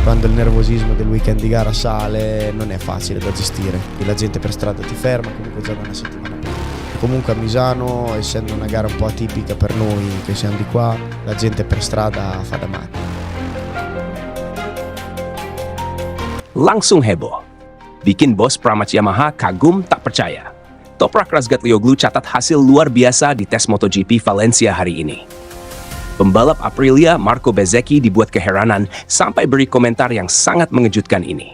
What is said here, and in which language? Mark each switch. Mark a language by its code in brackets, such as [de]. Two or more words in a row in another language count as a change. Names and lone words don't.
[it] quando il nervosismo del weekend di gara sale non è facile da gestire, e la gente per strada ti ferma comunque già da una settimana. Comunque a Misano, essendo una gara un po' atipica per noi che siamo di qua, la gente per strada fa da matti. [id] Langsung heboh. Bikin bos Pramac Yamaha kagum tak percaya. Toprak Razgatlioglu catat hasil luar biasa di tes MotoGP Valencia hari ini. Pembalap Aprilia Marco Bezzecchi dibuat keheranan sampai beri komentar yang sangat mengejutkan ini.